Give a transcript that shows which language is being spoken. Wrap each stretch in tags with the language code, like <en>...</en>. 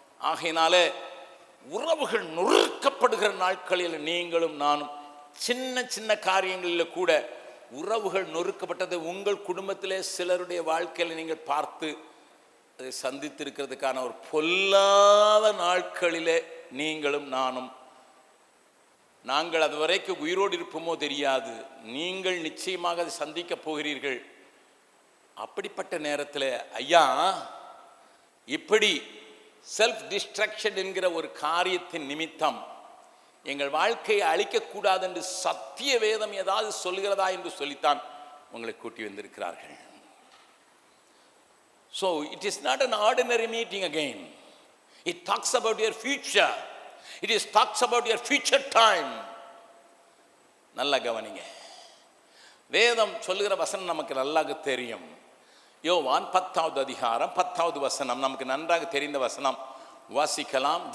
<ta>ஆகையினால உறவுகள் நொறுக்கப்படுகிற நாட்களில் நீங்களும் நானும் சின்ன சின்ன காரியங்களில் கூட உறவுகள் நொறுக்கப்பட்டது உங்கள் குடும்பத்திலே சிலருடைய வாழ்க்கையில் நீங்கள் பார்த்து அதை சந்தித்திருக்கிறதுக்கான ஒரு பொல்லாத நாட்களிலே நீங்களும் நானும், நாங்கள் அது வரைக்கும் உயிரோடு இருப்போமோ தெரியாது, நீங்கள் நிச்சயமாக அதை சந்திக்க போகிறீர்கள். அப்படிப்பட்ட நேரத்தில் ஐயா இப்படி செல்ஃப் டிஸ்ட்ரக்ஷன் என்கிற ஒரு காரியத்தின் நிமித்தம் எங்கள் வாழ்க்கையை அழிக்கக்கூடாது என்று சத்திய வேதம் ஏதாவது சொல்கிறதா என்று சொல்லித்தான் உங்களை கூட்டி வந்திருக்கிறார்கள்.</ta> <en>So it is not an ordinary meeting again. It talks about your future. It is talks about your future time.</en> <ta>நல்லா கவனிங்க. வேதம் சொல்லுகிற வசனம் நமக்கு நல்லாக தெரியும். யோவான் 10வது அதிகாரம் 10வது வசனம் நமக்கு நன்றாக தெரிந்த வசனம். வாசிக்கலாம்.</ta>